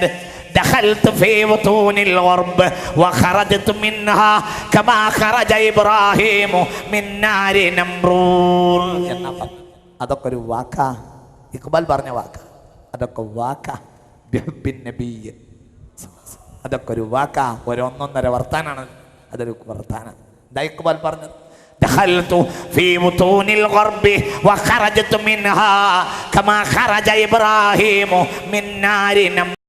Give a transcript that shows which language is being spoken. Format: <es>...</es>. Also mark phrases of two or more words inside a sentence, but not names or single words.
<ar>دخلت في بطون الغرب وخرجت منها كما خرج إبراهيم من نار نمرود</ar> <ml>എന്നാ പറഞ്ഞു. അതൊക്കെ ഒരു വാക്കാ, ഇഖ്ബാൽ പറഞ്ഞ വാക്കാ. അതൊക്കെ വാക്കാ,</ml> <ar>بحب النبي.</ar> <ml>അതൊക്കെ ഒരു വാക്കാ, ഒരു ഒന്നൊന്നര വർത്താനാണ്. അതൊരു വർത്താനം. എന്താ ഇഖ്ബാൽ പറഞ്ഞത്?</ml> <ar>دخلت في بطون الغرب وخرجت منها كما خرج إبراهيم من نار</ar>